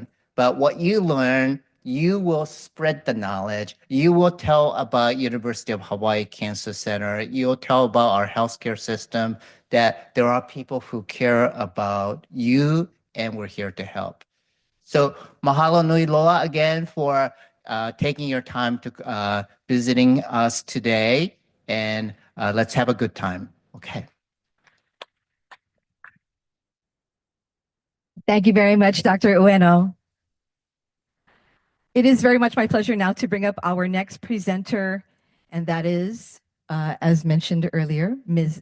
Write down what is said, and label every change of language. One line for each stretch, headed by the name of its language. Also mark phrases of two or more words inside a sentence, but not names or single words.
English: But what you learn, you will spread the knowledge. You will tell about University of Hawaii Cancer Center. You'll tell about our healthcare system, that there are people who care about you and we're here to help. So
Hawaiian: mahalo nui loa
English: again for taking your time to visiting us today, and let's have a good time. Okay. Thank you very much, Dr. Ueno. It is very much my pleasure now to bring up our next presenter, and that is, as mentioned earlier, Ms.